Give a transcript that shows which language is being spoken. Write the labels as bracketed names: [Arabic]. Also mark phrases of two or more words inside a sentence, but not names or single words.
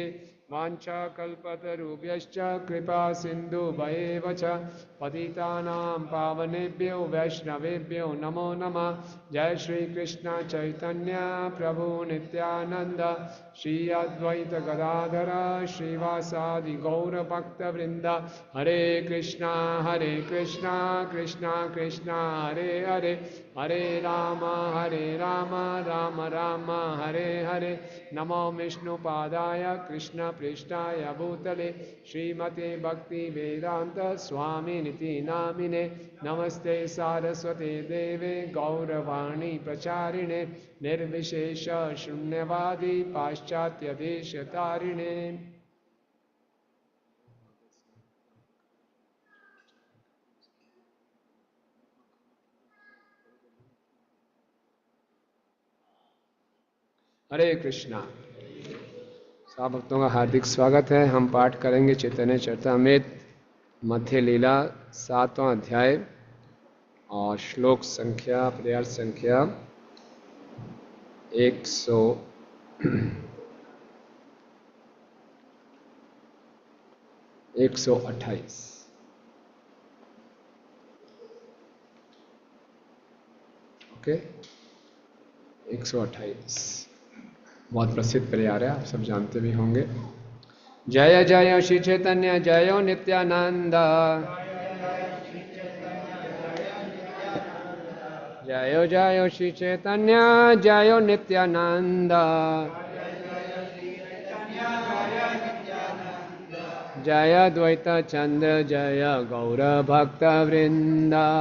[Sanskrit] वाञ्छाकल्पतरुभ्यश्च कृपा सिन्धुभ्येव च पतितानां पावनेभ्यो वैष्णवेभ्यो नमो नमः। जय श्री कृष्ण चैतन्य प्रभु नित्यानंद, श्री अद्वैत गदाधर श्रीवासादि गौर भक्तवृंद। हरे कृष्णा कृष्णा कृष्णा हरे हरे, हरे राम राम राम हरे हरे। नमो विष्णुपादाय कृष्ण पृष्ठाय भूतले श्रीमते भक्ति वेदांत स्वामिनिति नामिने। नमस्ते सारस्वते देवे गौरवाणी प्रचारिणे, निर्विशेष शून्यवादी पाश्चात्य देशतारिणे। [Hindi] हरे कृष्णा। सब भक्तों का हार्दिक स्वागत है। हम पाठ करेंगे चैतन्य चरितामृत मध्य लीला 7वां अध्याय और श्लोक संख्या पद्यार्थ संख्या 128। ओके, 128 बहुत प्रसिद्ध पर्याय है, आप सब जानते भी होंगे। [Sanskrit] जय जय श्री चैतन्य जयो नित्यानंद, जय जय श्री चैतन्य जयो नित्यानंद, जय द्वैत चंद्र जय गौर भक्त वृंदा,